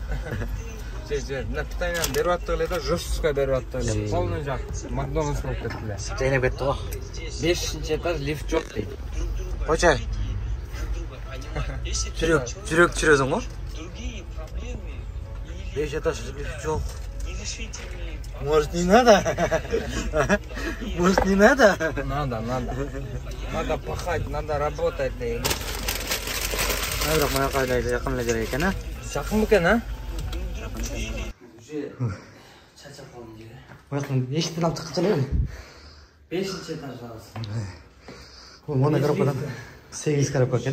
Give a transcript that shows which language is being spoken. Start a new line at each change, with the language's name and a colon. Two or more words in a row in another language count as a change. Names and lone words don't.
Kyrgyz: Мына питанияны берип аттык эле да, жестко берип аттык эле. Полный жак Макдональдс болуп кетти эле. Жайнап кетти го. 5-этаж лифт жок дейт. Койчай. Жүрөк чүрөсүң го? 5 этаж лифт жок.
Russian: Может, не надо? Может, не надо? Надо. Надо пахать, надо работать дейт.
Kyrgyz: Бирок мына кайда жакын эле жер экен, а? Жакын бекен, а? Чачап калдым жер. Бактын эшиктен алып чыккыча эле. 5-этаждабыз. Мына коробкадан 8 коробка экен.